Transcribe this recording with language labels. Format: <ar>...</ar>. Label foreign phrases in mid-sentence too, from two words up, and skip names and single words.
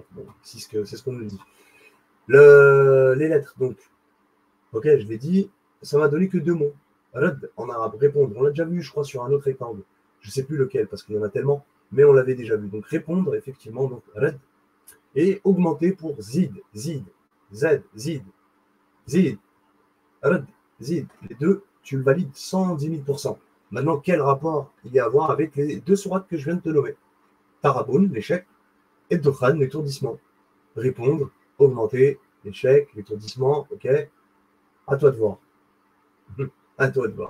<fr>Bon, c'est ce qu'on nous dit. Les lettres, donc. Ok, je l'ai dit, ça m'a donné que deux mots. Rad en arabe, répondre. On l'a déjà vu, je crois, sur un autre rectangle. Je ne sais plus lequel, parce qu'il y en a tellement, mais on l'avait déjà vu. Donc répondre, effectivement, donc rad. Et augmenter pour</fr> <ar>zid, zid, z, zid, zid, rad, zid.</ar> <fr>Les deux, tu le valides 110 000%. Maintenant, quel rapport il y a à voir avec les deux sourates que je viens de te nommer? Taraboun, l'échec, et Dokhan, l'étourdissement. Répondre, augmenter, l'échec, l'étourdissement, ok? À toi de voir. À toi de voir.</fr>